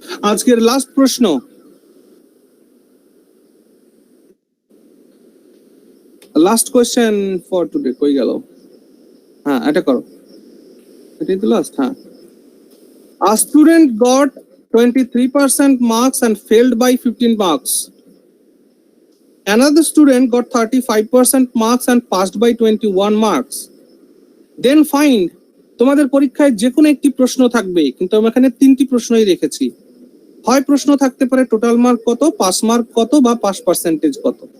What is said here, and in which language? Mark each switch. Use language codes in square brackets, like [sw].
[bn] আজকের লাস্ট প্রশ্ন, [en] Last question for today. [bn] কই গেল? হ্যাঁ, এটা করো, এটাই তো লাস্ট। হ্যাঁ, [en] a student got 23% marks and failed by 15 marks. Another student got 35% marks and passed by 21 marks. Then find, [bn] তোমাদের পরীক্ষায় যে কোনো একটি প্রশ্ন থাকবে, কিন্তু আমি এখানে তিনটি প্রশ্নই রেখেছি। হয় প্রশ্ন থাকতে পারে টোটাল মার্ক কত, পাস মার্ক কত, বা পাস পার্সেন্টেজ কত।